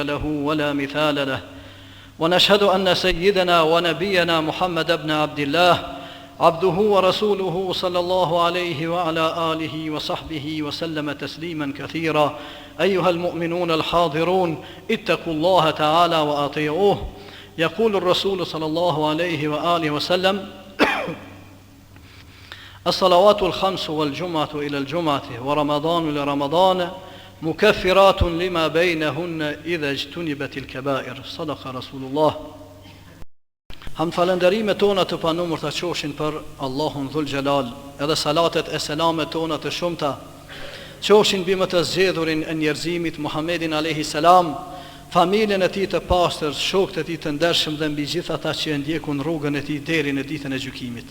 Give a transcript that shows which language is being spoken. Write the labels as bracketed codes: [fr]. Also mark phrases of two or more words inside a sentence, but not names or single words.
[ar] له ولا مثال له ونشهد أن سيدنا ونبينا محمد بن عبد الله عبده ورسوله صلى الله عليه وعلى آله وصحبه وسلم تسليما كثيرا أيها المؤمنون الحاضرون اتقوا الله تعالى وأطيعوه يقول الرسول صلى الله عليه وآله وسلم الصلوات الخمس والجمعة إلى الجمعة ورمضان إلى رمضان مكفرات لما بينهن إذا اجتنبت الكبائر صدق رسول الله. [sq] Ham falënderimet tona të panumër të qoshin për Allahun [ar] ذو الجلال, [sq] edhe salatet e selamet tona të shumta qoshin bimë të zgjedhurin e njerëzimit Muhammedin [ar] عليه السلام, [sq] familjen e tij të pastër, shokët e tij të ndershëm dhe mbi gjithë ata që e ndjekun rrugën e tij deri në ditën e gjykimit.